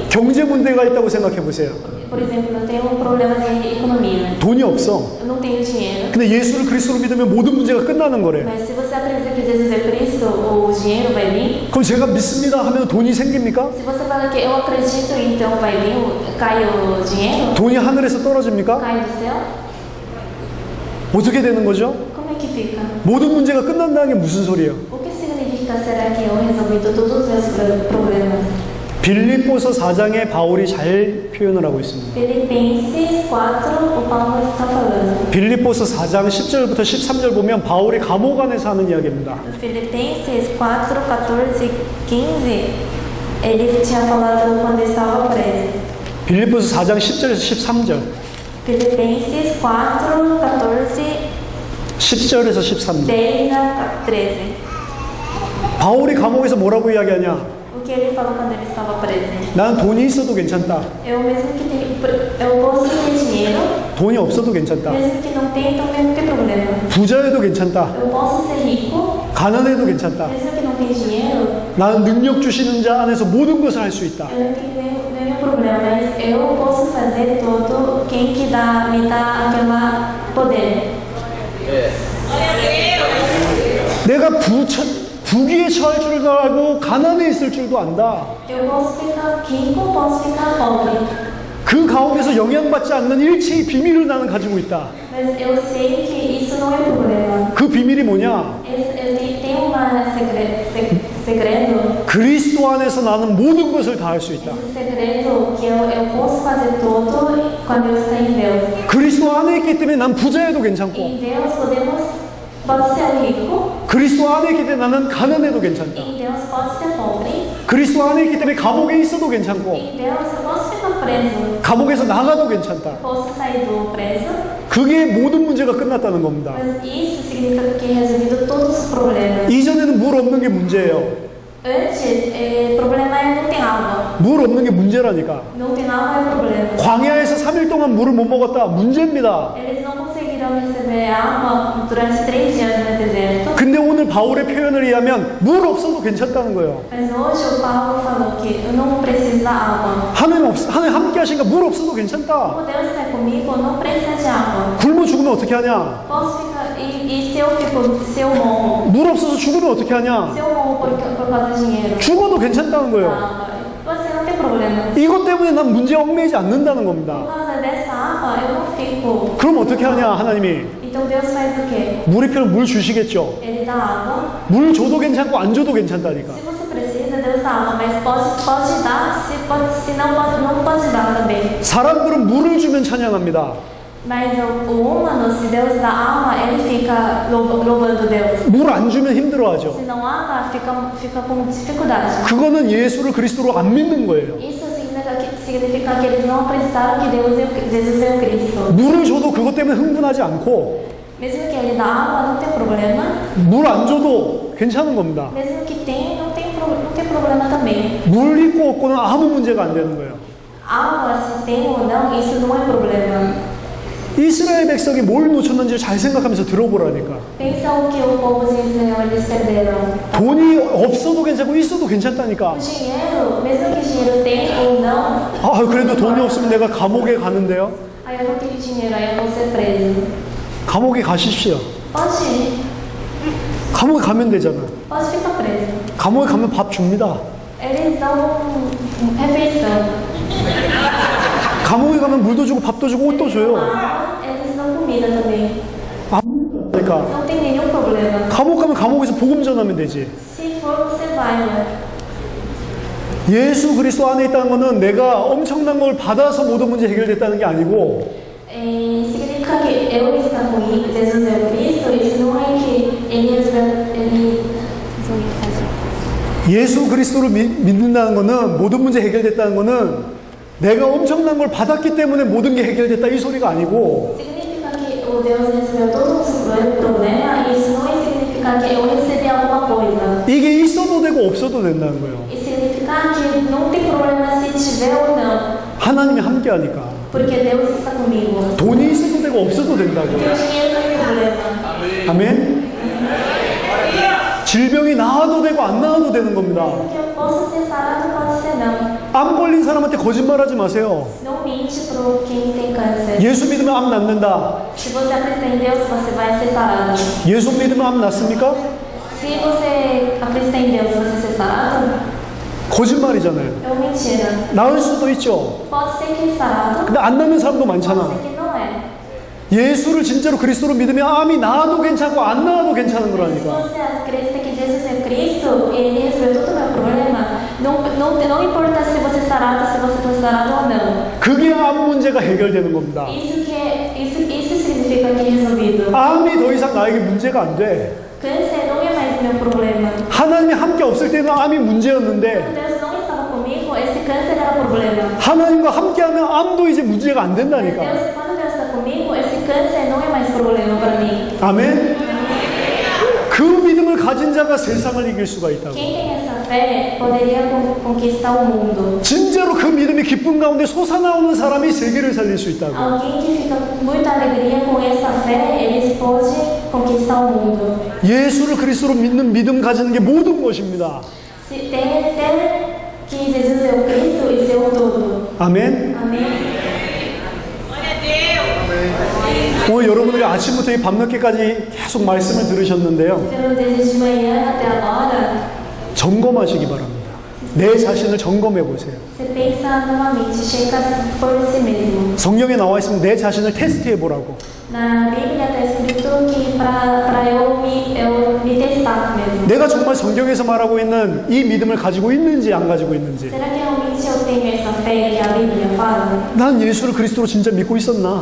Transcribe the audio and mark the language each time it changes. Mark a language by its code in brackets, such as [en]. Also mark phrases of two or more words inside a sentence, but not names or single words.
[ko] 경제 문제가 있다고 생각해 보세요. [pt] Por exemplo, eu tenho um problema de economia. [ko] 돈이 없어. [pt] Eu não tenho dinheiro. [ko] 근데 예수를 그리스도로 믿으면 모든 문제가 끝나는 거래. [pt] Mas se você acredita que Jesus é Cristo, o dinheiro vai vir. [ko] 그럼 제가 믿습니다 하면 돈이 생깁니까? [pt] Se você fala que eu acredito, então vai vir, cai o dinheiro? [ko] 돈이 하늘에서 떨어집니까? [pt] Cai do céu? [ko] 어떻게 되는 거죠? [pt] Como é que fica? [ko] 모든 문제가 끝난다는 게 무슨 소리예요? [pt] O que significa será que eu resolvi todos os meus problemas? [ko] 빌립보서 4장에 바울이 잘 표현을 하고 있습니다. [pt] Filipenses 4, o Paulo está falando. [ko] 빌립보서 4장 10절부터 13절 보면 바울이 감옥 안에서 하는 이야기입니다. [pt] No Filipenses 4, 14, 15, ele tinha falado quando estava preso. [ko] 빌립보서 4장 10절에서 13절. [pt] Filipenses 4, 14, [ko] 10절에서 13절. [pt] 10 a 13. [ko] 바울이 감옥에서 뭐라고 이야기하냐? [pt] O que ele falou quando ele estava preso? [ko] 난 돈이 있어도 괜찮다. [pt] Eu mesmo que tenho, eu posso ter dinheiro, [ko] 돈이 없어도 괜찮다. [pt] mesmo que não tenha, também não tem problema. [ko] 부자여도 괜찮다. [pt] Eu posso ser rico, [ko] 가난해도 괜찮다. [pt] mesmo que não tenha dinheiro, [ko] 나는 능력 주시는 자 안에서 모든 것을 할 수 있다. [pt] eu não tenho nenhum problema, mas eu posso fazer tudo quem que me dá aquele poder. [ko] 내가 부귀에 처할 줄도 알고 가난해 있을 줄도 안다. [pt] Eu posso ficar rico, posso ficar pobre, [ko] 그 가운데서 영향받지 않는 일체의 비밀을 나는 가지고 있다. [pt] mas eu sei que isso não é problema. [ko] 그 비밀이 뭐냐? [pt] Eu tenho segredo. [ko] 그리스도 안에서 나는 모든 것을 다 할 수 있다. [pt] Esse segredo que eu posso fazer tudo quando eu estou em Deus. [ko] 그리스도 안에 있기 때문에 난 부자여도 괜찮고 [pt] Em Deus pode ser rico, [ko] 그리스도 안에 있기 때문에 나는 가난해도 괜찮다. [pt] em Deus pode ser pobre, [ko] 그리스도 안에 있기 때문에 감옥에 있어도 괜찮고 [pt] em Deus eu posso ficar preso, [ko] 감옥에서 나가도 괜찮다. [pt] posso sair do preso, [ko] 그게 모든 문제가 끝났다는 겁니다. [pt] mas isso significa que resolvido todos os problemas. [ko] 이전에는 물 없는 게 문제예요. [pt] Antes, o problema é não ter água. [ko] 물 없는 게 문제라니까. [pt] Não ter água é problema. [ko] 광야에서 3일 동안 물을 못 먹었다. 문제입니다. [pt] Eles não conseguiram receber água durante 3 dias no deserto. [ko] 근데 오늘 바울의 표현을 의하면 물 없어도 괜찮다는 거예요. [pt] Mas hoje o Paulo falou que eu não preciso da água. [ko] 하나님 함께 하시니까 물 없어도 괜찮다. [pt] Como Deus está comigo, eu não preciso de água. [ko] 굶어 죽으면 어떻게 하냐? [pt] Posso ficar. E se eu morro? [ko] 물 없어서 죽으면 어떻게 하냐? [pt] Se eu morro por causa do dinheiro? [ko] 죽어도 괜찮다는 거예요. [pt] Você não tem problema. [ko] 이것 때문에 난 문제에 얽매이지 않는다는 겁니다. [pt] Por causa dessa água, eu não fico. [ko] 그럼 어떻게 하냐, 하나님이? [pt] Então Deus faz o quê? [ko] 물이 필요하면 물 주시겠죠. [pt] Ele dá água. [ko] 물 줘도 괜찮고 안 줘도 괜찮다니까. [pt] Se você precisa, Deus dá água, mas pode dar, se não pode dar também. [ko] 사람들은 물을 주면 찬양합니다. [pt] Mas o humano, se Deus dá água, ele fica louvando Deus. [ko] 물 안 주면 힘들어하죠. [pt] Se não há água, fica com dificuldade. [ko] 그거는 예수를 그리스도로 안 믿는 거예요. [pt] Isso significa que eles não acreditaram que Jesus é o Cristo. [ko] 물을 줘도 그것 때문에 흥분하지 않고 [pt] Mesmo que ele dá água, não tem problema. [ko] 물 안 줘도 괜찮은 겁니다. [pt] Mesmo que tem, não tem problema também. [ko] 물 있고 없고는 아무 문제가 안 되는 거예요. [pt] Água, se tem ou não, isso não é problema. [ko] 이스라엘 백성이 뭘 놓쳤는지 잘 생각하면서 들어보라니까. [pt] Pensa o que o povo de Israel eles perderam. [ko] 돈이 없어도 괜찮고 있어도 괜찮다니까. [pt] O dinheiro, mesmo que dinheiro tem ou não, [ko] 아, 그래도 돈이 없으면 내가 감옥에 가는데요. [pt] aí eu não tenho dinheiro, aí eu vou ser preso. [ko] 감옥에 가십시오. [pt] Pode ir, [ko] 감옥에 가면 되잖아. [pt] pode ficar preso. [ko] 감옥에 가면 밥 줍니다. [pt] Eles dão refeição. [ko] 감옥에 가면 물도 주고 밥도 주고 옷도 줘요. [pt] Água, eles dão comida também. [ko] 그러니까 [pt] Não tem nenhum problema. [ko] 감옥 가면 감옥에서 복음 전하면 되지. [pt] Se for, você vai, né? [ko] 예수 그리스도 안에 있다는 것은 내가 엄청난 걸 받아서 모든 문제 해결됐다는 게 아니고 [pt] Significa que eu estar com Jesus é o Cristo, isso não é que ele [ko] 예수 그리스도를 믿는다는 것은 모든 문제 해결됐다는 것은 내가 엄청난 걸 받았기 때문에 모든 게 해결됐다 이 소리가 아니고 [pt] significa que o Deus resolveu todo o problema, isso não significa que eu recebi alguma coisa. [ko] 이게 있어도 되고 없어도 된다는 거예요. [pt] Isso significa que não tem problema se tiver ou não, [ko] 하나님이 함께 하니까 [pt] porque Deus está comigo. [ko] 돈이 있어도 되고 없어도 된다고. [pt] Porque o dinheiro não tem problema. [ko] 아멘. 질병이 나아도 되고 안 나아도 되는 겁니다. [pt] Porque eu posso ser sarado, pode ser não. [ko] 암 걸린 사람한테 거짓말하지 마세요. [pt] Não mente para quem tem câncer. [ko] 예수 믿으면 암 낫는다. [pt] Se você acredita em Deus, você vai ser sarado. [ko] 예수 믿으면 암 낫습니까? [pt] Se você acredita em Deus, você ser sarado, [ko] 거짓말이잖아요. [pt] é uma mentira. [ko] 나을 수도 있죠. [pt] Pode ser que é sarado, [ko] 근데 안 낫는 사람도 [pt] pode [ko] 많잖아. [pt] ser que não é. [ko] 예수를 진짜로 그리스도로 믿으면 암이 나아도 괜찮고 안 나아도 괜찮은 [pt] Se [ko] 거라니까. [pt] você acredita que Jesus é Cristo, Ele resolveu todo o meu problema, não importa se você é sarado, se você está sarado ou não. [ko] 그게 암 문제가 해결되는 겁니다. [pt] Isso significa que é resolvido. [ko] 암이 더 이상 나에게 문제가 안 돼. [pt] Câncer não é mais meu problema. [ko] 하나님이 함께 없을 때는 암이 문제였는데 [pt] Quando Deus não estava comigo, esse câncer era problema. [ko] 하나님과 함께하면 암도 이제 문제가 안 [pt] Mas [ko] 된다니까. [pt] quando Deus está comigo, esse câncer não é mais problema para mim. [ko] 아멘. 그 믿음을 가진 자가 세상을 이길 수가 있다고. [pt] Quem tem essa fé poderia conquistar o mundo. [ko] 진짜로 그 믿음이 기쁨 가운데 솟아나오는 사람이 세계를 살릴 수 있다고. [pt] Alguém que fica com muita alegria com essa fé, eles podem conquistar o mundo. [ko] 예수를 그리스도로 믿는 믿음 가지는 게 모든 것입니다. [pt] Se ter que Jesus é o Cristo, isso é o todo. [ko] 아멘. [pt] Amém. [ko] 오늘 여러분들이 아침부터 이 밤늦게까지 계속 말씀을 들으셨는데요. [pt] Pelo desde de manhã até agora, [ko] 점검하시기 바랍니다. 내 자신을 점검해 보세요. [pt] você pensa novamente, checa por si mesmo. [ko] 성경에 나와 있으면 내 자신을 테스트해 보라고. [pt] Na Bíblia está escrito que para eu me testar mesmo. [ko] 내가 정말 성경에서 말하고 있는 이 믿음을 가지고 있는지 안 가지고 있는지. [pt] Será que realmente eu tenho essa fé que a Bíblia fala? [ko] 난 예수를 그리스도로 진짜 믿고 있었나?